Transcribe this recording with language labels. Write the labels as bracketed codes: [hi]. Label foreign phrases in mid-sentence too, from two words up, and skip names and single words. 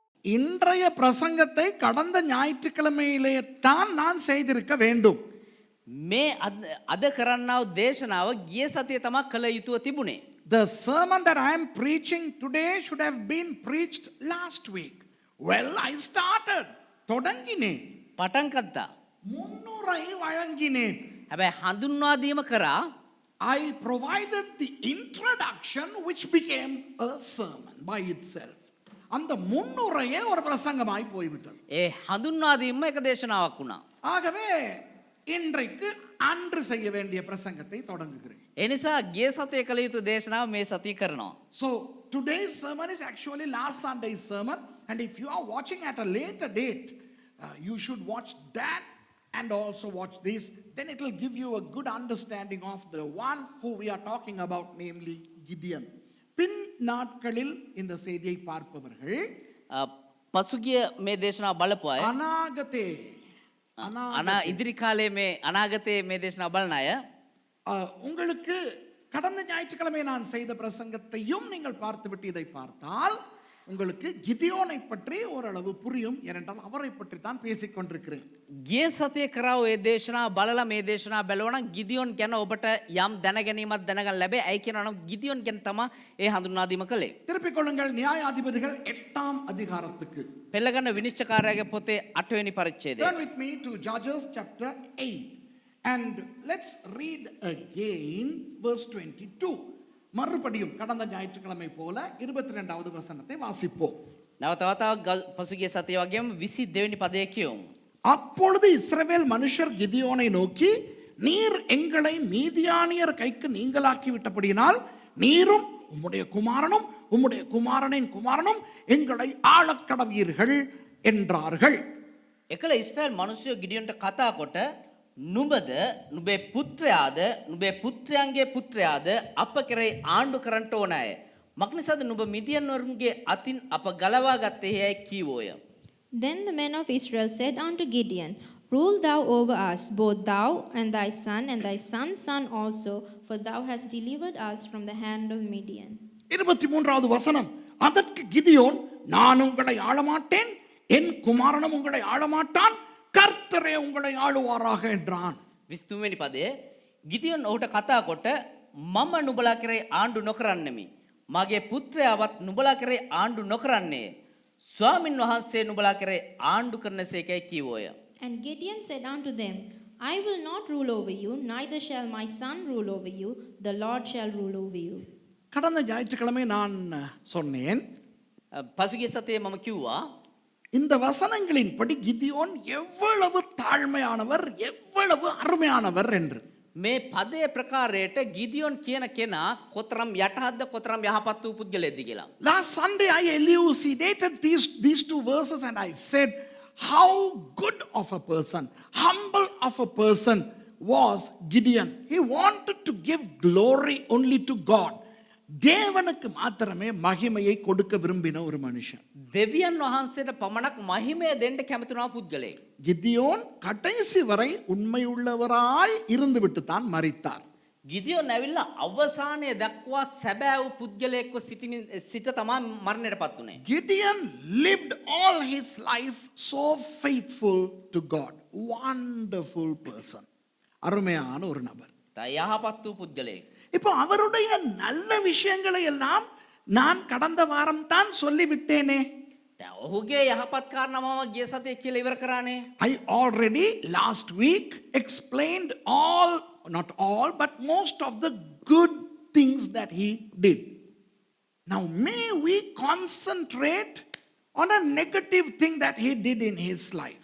[ta] இன்றைய பிரசங்கத்தை கடந்த ஞாயிற்றுக்கிழமையிலே தான் நான் செய்திருக்க வேண்டும். [si] මේ අද කරන්නාව දේශනාව ගිය සතිය තමා කළ යුතුව තිබුණේ. [en] The sermon that I am preaching today should have been preached last week. Well, I started. [ta] தொடங்கினேன். [si] පටන් ගත්තා. [ta] முன்னுரை வழங்கினேன். [si] හැබැයි හඳුන්වාදීම කරා. [en] I provided the introduction which became a sermon by itself. [ta] அந்த முன்னுரையே ஒரு பிரசங்கமாய் போய்விட்டது. [si] ඒ හඳුන්වාදීම එක දේශනාවක් වුණා. [ta] ஆகவே இன்றைக்கு அன்று செய்ய வேண்டிய பிரசங்கத்தை தொடங்குகிறேன். [si] ඒ නිසා ගිය සතියේ කළ යුතු දේශනාව මේ සතිය කරනවා. [en] So today's sermon is actually last Sunday's sermon, and if you are watching at a later date, you should watch that and also watch this. Then it will give you a good understanding of the one who we are talking about, namely Gideon. [ta] பின் நாட்களில் இந்த செய்தியை பார்ப்பவர்கள் [si] පසුගිය මේ දේශනාව බලපු අය அநாகதே ඉදිරි කාලයේ මේ අනාගතයේ මේ දේශනාව බලන අය [ta] உங்களுக்கு கடந்த ஞாயிற்றுக்கிழமை நான் செய்த பிரசங்கத்தையும் நீங்கள் பார்த்துவிட்டு இதை பார்த்தால் உங்களுக்கு கிதியோனை பற்றி ஓரளவு புரியும். ஏனென்றால் அவரை பற்றி தான் பேசிக் கொண்டிருக்கிறேன். [si] ගිය සතියේ කරා ඔය දේශනාව බලලා මේ දේශනාව බැලුවා නම් ගිදියෝන් ගැන ඔබට යම් දැනගැනීමක් දැනගන්න ලැබේ. ඇයි කියනවා නම් ගිදියෝන් ගැන තමයි ඒ හඳුන්වා දීම කළේ. [ta] திருப்பிக் கொள்ளுங்கள் நியாயாதிபதிகள் 8ஆம் அதிகாரத்துக்கு. [si] පෙළගන්න විනිශ්චයකාරයාගේ පොතේ 8 වෙනි පරිච්ඡේදය. [en] Turn with me to Judges chapter 8 and let's read again verse 22. [ta] மறுபடியும் கடந்த ஞாயிற்றுக்கிழமை போல 22வது வசனத்தை வாசிப்போம். [si] නැවත වතාවක් පසුගිය සතිය වගේම 22 වෙනි පදයේ කියමු. [ta] அப்பொழுது இஸ்ரவேல் மனுஷர் கிதியோனை நோக்கி, நீர் எங்களை மீதியானியர் கைக்கு நீங்களாக்கி விட்டபடியினால் நீரும் உம்முடைய குமாரனும் உம்முடைய குமாரனின் குமாரனும் எங்களை ஆளக்கடவீர்கள் என்றார்கள். [si] එකල ඉස්රායල් මිනිස්සු ගිඩියොන්ට කතා කොට නුඹද නුඹේ පුත්‍රයාද නුඹේ පුත්‍රයන්ගේ පුත්‍රයාද අප කෙරෙහි ආණ්ඩු කරන්නට ඕනෑ. මක්නිසාද නුඹ මිදියන් වරුන්ගේ අතින් අප ගලවා ගත්තේ යයි කීවෝය. [en] Then the men of Israel said unto Gideon, Rule thou over us, both thou and thy son and thy son's son also, for thou hast delivered us from the hand of Midian. [ta] 23வது வசனம். அதற்கு கிதியோன், நான் உங்களை ஆளமாட்டேன், என் குமாரனும் உங்களை ஆளமாட்டான், கர்த்தரே உங்களை ஆளுவாராக என்றான். [si] 23 වෙනි පදයේ ගිදියොන් ඔහුට කතා කොට මම නුඹලා කෙරෙහි ආණ්ඩු නොකරන්නෙමි. මගේ පුත්‍රයාවත් නුඹලා කෙරෙහි ආණ්ඩු නොකරන්නේ. ස්වාමින් වහන්සේ නුඹලා කෙරෙහි ආණ්ඩු කරනසේකයි කීවෝය. [en] And Gideon said unto them, I will not rule over you, neither shall my son rule over you, the Lord shall rule over you. [ta] கடந்த ஞாயிற்றுக்கிழமை நான் சொன்னேன், [si] පසුගිය සතියේ මම කිව්වා [ta] இந்த வசனங்களின் படி கிதியோன் எவ்வளவு தாழ்மையானவர் எவ்வளவு அருமையானவர் என்று. [si] මේ පදයේ ප්‍රකාරයට ගිදියොන් කියන කෙනා කොතරම් යටහත්ද කොතරම් යහපත් වූ පුද්ගලයෙක්ද කියලා. [en] Last Sunday I elucidated these two verses and I said how good of a person, humble of a person was Gideon. He wanted to give glory only to God. [ta] தேவனுக்கு மாத்திரமே மகிமையை கொடுக்க விரும்பின ஒரு மனுஷன். [si] දෙවියන් වහන්සේට පමණක් මහිමය දෙන්න කැමති වුණා පුද්ගලයෙක්. [ta] கிதியோன் கடைசி வரை உண்மையுள்ளவராய் இருந்துவிட்டு தான் மரித்தார். [si] ගිදියොන් ඇවිල්ලා අවසානයේ දක්වා සැබෑ වූ පුද්ගලයෙක්ව සිට තමයි මරණයටපත් උනේ. [en] Gideon lived all his life so faithful to God. Wonderful person. [ta] அருமையான ஒரு நபர். [si] යහපත් වූ පුද්ගලයෙක්. [ta] இப்போ அவருடைய நல்ல விஷயங்களை எல்லாம் நான் கடந்த வாரம் தான் சொல்லிவிட்டேனே. [si] ඔහුගේ යහපත් කාරණා මම ගිය සතියේ කියලා ඉවර කරානේ. [en] I already last week explained all, not all, but most of the good things that he did. Now may we concentrate on a negative thing that he did in his life.